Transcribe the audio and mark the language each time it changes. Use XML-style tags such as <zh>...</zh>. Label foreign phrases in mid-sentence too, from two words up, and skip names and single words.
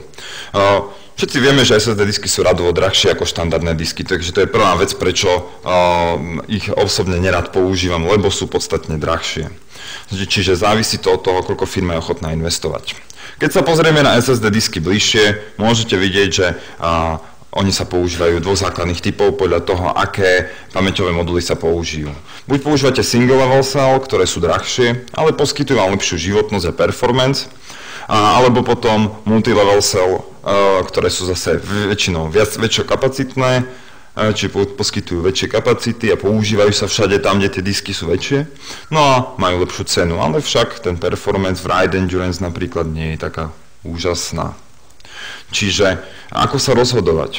<sk>Všetci vieme, že SSD disky sú radovo drahšie ako štandardné disky, takže to je prvá vec, prečo ich osobne nerad používam, lebo sú podstatne drahšie. Čiže závisí to od toho, koľko firma je ochotná investovať. Keď sa pozrieme na SSD disky bližšie, môžete vidieť, že oni sa používajú dvoch základných typov podľa toho, aké pamäťové moduly sa použijú. Buď používate</sk> <en>single level cell,</en> <sk>ktoré sú drahšie, ale poskytujú vám lepšiu životnosť a performance, alebo potom</sk> <en>multi-level cell,</en> <sk>ktoré sú zase väčšinou väčšie kapacitné či poskytujú väčšie kapacity a používajú sa všade tam, kde tie disky sú väčšie, no a majú lepšiu cenu, ale však ten performance v</sk> <en>Ride Endurance</en> <sk>napríklad nie je taká úžasná. Čiže ako sa rozhodovať?</sk>